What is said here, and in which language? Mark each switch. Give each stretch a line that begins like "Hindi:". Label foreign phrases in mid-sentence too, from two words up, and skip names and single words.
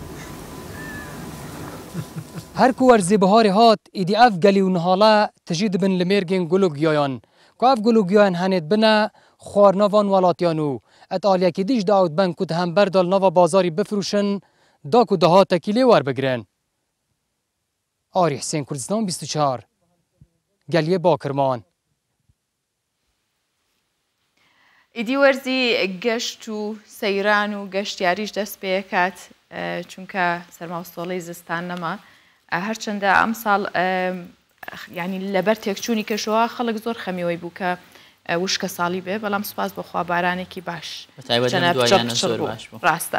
Kurdish: Her ku werzê biharê hat êdî ev gelî û nihala tijî dibin li mêrgên gul û giyayan ku ev gul û giyan henê bine xwarnavan welatiyan û et aliyekî dîş da ew ben ku di hember da li nava bazarî bifrûşin da ku dehatekî lê werbigirin. Arî Hüseyin Kurdistan 24 Geliye Bakırman.
Central Kurdish: ئیدی وەرزی گەشت و سەیران و گەشتیاریش دەست پێکات چونکە سەرماوسۆڵەی زستان نەما هەرچەندە ئەم ساڵ ینی لەبەر تێکچوونی کەشەوە خەڵک زۆر خەمیەوەی بوو کە وشکە ساڵی بێ بەڵام سوپاس بەخوا بارانێکی باش ڕاستە.